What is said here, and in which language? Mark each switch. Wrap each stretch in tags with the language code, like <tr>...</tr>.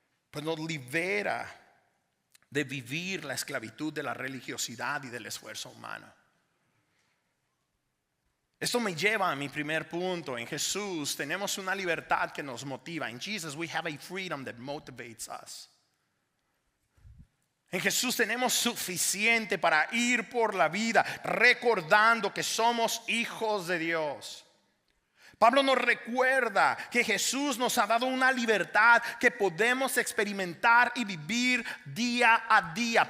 <es>Pues nos libera de vivir la esclavitud de la religiosidad y del esfuerzo humano. Esto me lleva a mi primer punto. En Jesús tenemos una libertad que nos motiva.</es> <en>In Jesus we have a freedom that motivates us.</en> <es>En Jesús tenemos suficiente para ir por la vida recordando que somos hijos de Dios. Pablo nos recuerda que Jesús nos ha dado una libertad que podemos experimentar y vivir día a día.</es>